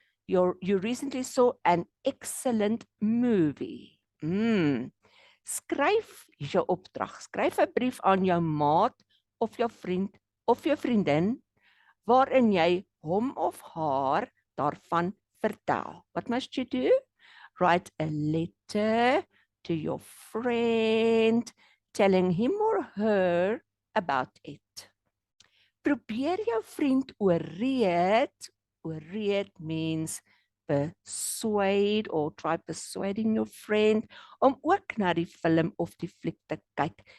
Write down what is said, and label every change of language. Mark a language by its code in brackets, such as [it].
[en] You recently saw an excellent movie. [af] Skryf jou opdrag. Skryf 'n brief aan jou maat of jou vriend of jou vriendin waarin jy hom of haar daarvan vertel. [en] What must you do? Write a letter to your friend telling him or her about it. [af] Probeer jou vriend oorreed. [en] Oorreed means persuade or try persuading your friend [af] om ook na die film of die fliek te kyk.